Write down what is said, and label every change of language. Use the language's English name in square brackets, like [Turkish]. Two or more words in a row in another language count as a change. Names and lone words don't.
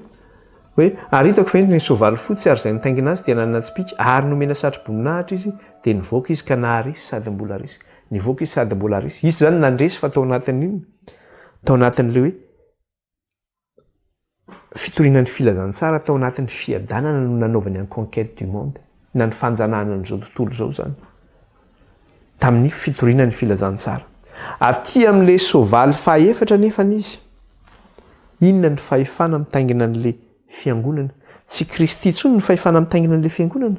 [Malagasy] Hoe ary hitako fa ny soavaly fotsy ary zay nitaingina azy dia nanana tsipika ary nomena satro-boninahitra izy dia nivoaka izy ka naharesy sady mbola resy. Nivoaka izy sady mbola resy. Izy zany nandresy fa tao anatin'inona? Tao anatin'le hoe fitorinan'ny filazantsara tao anatin'ny fiadanana no nanaovany [French] en conquête du monde. [Malagasy] Na ny fanjanahana an'izao tontolo zao zany. Tamin'ny fitorinan'ny filazantsara. Ary ty amin'le soavaly fahaefatra nefa n'izy. Inona ny fahefana mitaingina an'le fiangonana? Tsy Kristy intsony ny fahefana mitaingina an'le fiangonana.